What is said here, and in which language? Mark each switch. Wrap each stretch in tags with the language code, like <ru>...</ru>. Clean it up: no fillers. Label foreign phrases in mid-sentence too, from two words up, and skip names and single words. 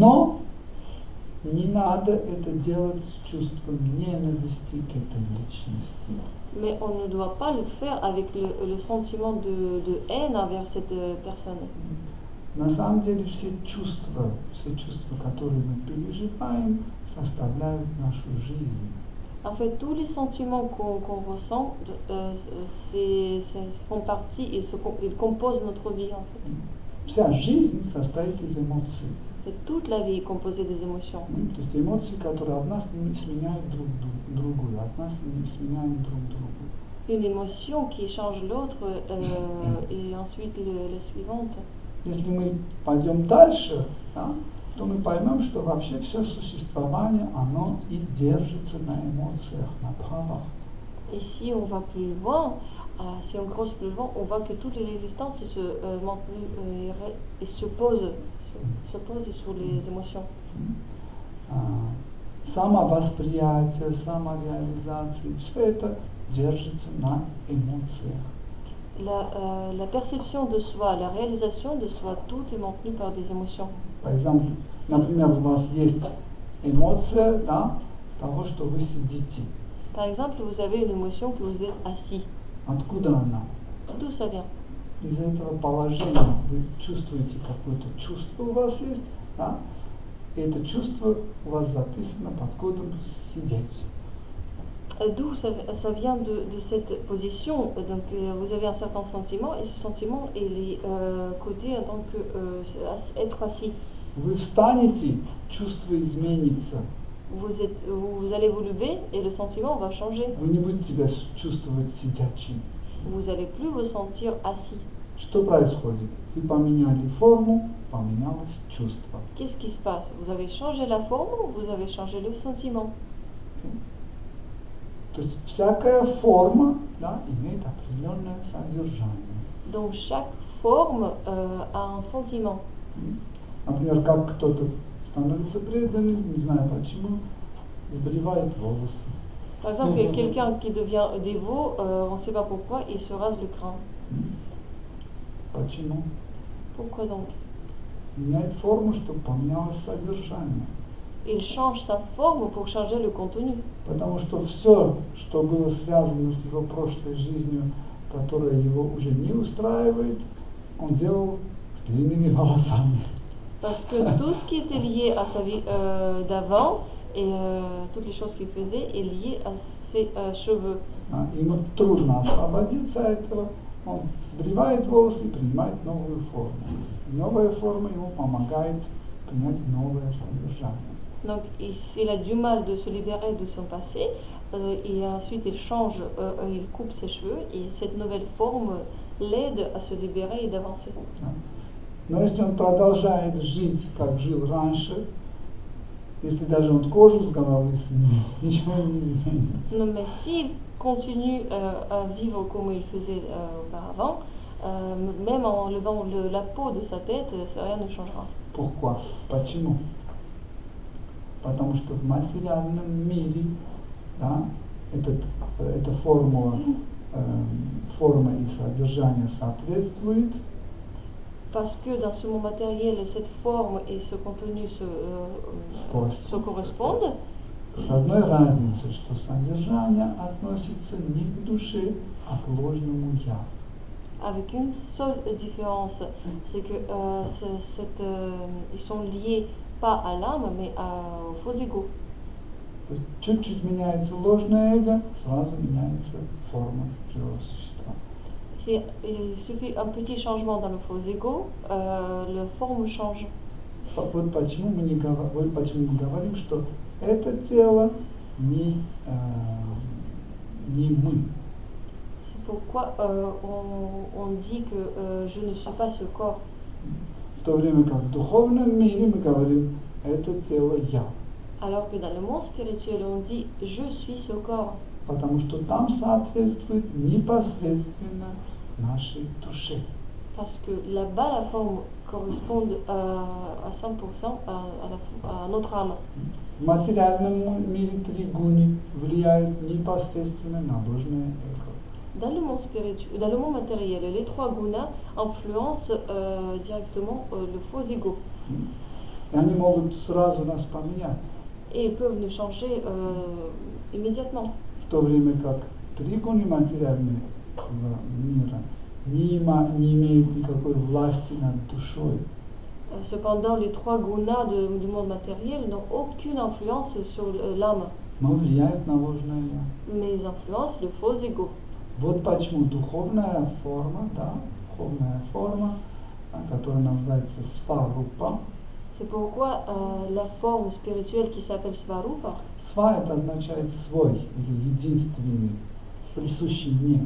<ru>Но не надо это делать с чувством ненависти к этой личности.</ru> <fr>Mais on ne doit pas le faire avec le sentiment de haine envers cette personne.</fr> <ru>На самом деле все чувства, которые мы переживаем, составляют нашу жизнь.</ru> <fr>En fait, tous les sentiments qu'on ressent font partie et ils composent notre vie. En fait.</fr> <ru>Вся жизнь состоит из эмоций.</ru> <fr>Et toute la vie est composée des émotions.</fr> <ru>То есть эмоции, которые одна сменяет другую, одна сменяет друг другу.</ru> <fr>Une émotion qui change l'autre et ensuite la suivante.</fr> <ru>Если мы пойдем дальше, да, то мы поймем, что вообще все существование, оно и держится на эмоциях, на правах.</ru> <fr>Et si on va plus loin, si on creuse plus loin, on voit que toute l'existence se pose sur les émotions.</fr> <ru>Самовосприятие, самореализация, все это держится на эмоциях.</ru> <fr>La perception de soi, la réalisation de soi, tout est maintenu par des émotions. Par exemple,</fr> <ru>например, у вас есть эмоция, да, того, что вы сидите.</ru> <fr>Par exemple, vous avez une émotion que vous êtes assis.</fr> <ru>Откуда она?</ru> <fr>D'où ça vient?</fr> <ru>Из этого положения вы чувствуете какое-то чувство у вас есть, да? И это чувство у вас записано под кодом сидеть.</ru> <fr>D'où ça vient de cette position. Donc vous avez un certain sentiment et ce sentiment est codé en tant que être assis.</fr> <ru>Вы встанете, чувство изменится.</ru> <fr>Vous allez vous lever et le sentiment va changer.</fr> <ru>Вы не будете себя чувствовать сидячим.</ru> <fr>Vous allez plus vous sentir assis.</fr> <ru>Что происходит? Вы поменяли форму, поменялось чувство.</ru> <fr>Qu'est-ce qui se passe? Vous avez changé la forme ou vous avez changé le sentiment?</fr> <ru>То есть всякая форма, да, имеет определенное содержание.</ru> <fr>Donc chaque forme a un sentiment.</fr> <ru>Например, как кто-то становится преданным, не знаю почему, сбривает волосы.</ru> <fr>Par exemple, quelqu'un qui devient dévot, on ne sait pas pourquoi, il se rase le crâne.</fr> <ru>Почему?</ru> <fr>Pourquoi donc?</fr> <ru>Меняет форму, чтобы поменялось содержание.</ru> <fr>Il change sa forme pour changer le contenu.</fr> <ru>Потому что все, что было связано с его прошлой жизнью, которая его уже не устраивает, он делал с длинными волосами.</ru> <fr>Parce que tout ce qui était lié à sa vie d'avant et toutes les choses qu'il faisait est lié à ses cheveux.</fr> <ru>Ему трудно освободиться от этого. Он сбривает волосы и принимает новую форму. Новая форма ему помогает принять новое содержание.</ru> <fr>Donc il a du mal de se libérer de son passé et ensuite il change, il coupe ses cheveux et cette nouvelle forme l'aide à se libérer et d'avancer.</fr> <ru>Но если он продолжает жить, как жил раньше, если даже он кожу с головы снимет, ничего не изменится.</ru> <fr>Non, mais s'il continue à vivre comme il faisait auparavant, même en enlevant la peau de sa tête, rien ne changera. Pourquoi?</fr> <ru>Почему? Потому что в материальном мире, да, эта форма и содержание соответствует.</ru> <fr>Parce que dans ce monde matériel, cette forme et ce contenu se correspondent.</fr> <ru>С одной разницей, что содержание относится не к душе, а к ложному я.</ru> <fr>Avec une seule différence, c'est que ils sont liés pas à l'âme, mais au faux ego.</fr> <ru>Чуть-чуть меняется ложное эго, сразу меняется форма живого существа.</ru> <fr>Il suffit un petit changement dans le faux ego, la forme change.</fr> <ru>Вот почему мы говорим, что это тело не мы.</ru> <fr>C'est pourquoi on dit que je ne suis pas ce corps.</fr> <ru>В то время как в духовном мире мы говорим, это тело я.</ru> <fr>Alors que dans le monde spirituel, on dit je suis ce corps.</fr> <ru>Потому что там соответствует непосредственно нашей душе.</ru> <fr>Parce que là-bas, la forme correspond à 100% à notre âme.</fr> <ru>В материальном мире три гуни влияют непосредственно на ложное эго.</ru> <fr>Dans le monde spirituel, dans le monde matériel, les trois gunas influencent directement le faux ego.</fr> <ru>И они могут сразу нас поменять.</ru> <fr>Et ils peuvent nous changer immédiatement.</fr> <ru>В то время как тригуны материальные мира не имеют никакой власти над душой.</ru> <fr>Cependant, les trois gunas du monde matériel n'ont aucune influence sur l'âme,</fr> <ru>Но влияют на ложное я.</ru> <fr>mais ils influencent le faux ego.</fr> <ru>Вот почему духовная форма, которая называется сварупа.</ru> <fr>C'est pourquoi la forme spirituelle qui s'appelle Svarupa,</fr> <ru>Сва это означает свой или единственный, присущий мне.</ru>